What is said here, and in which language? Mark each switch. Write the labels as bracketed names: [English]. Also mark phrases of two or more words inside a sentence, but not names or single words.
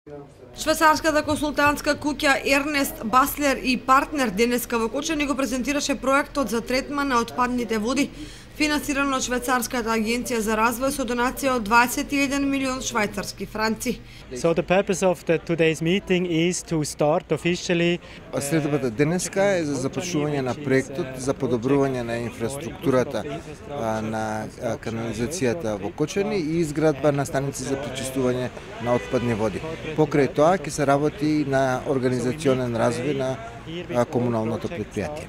[Macedonian] Швајцарската консултантска куќа Ернест Баслер и партнер денеска во Кочани го презентираше проектот за третман на отпадните води, финансирано од Швајцарската агенција за развој со донација од 21 милион швајцарски франци. [English] So the purpose of today's meeting is to start officially. [Macedonian] Средбата денеска е за започнување на проектот за подобрување на инфраструктурата на канализацијата во Кочани и изградба на станици за пречистување на отпадни води. Покрај тоа ќе се работи на организационен развој на комуналното предпријатие.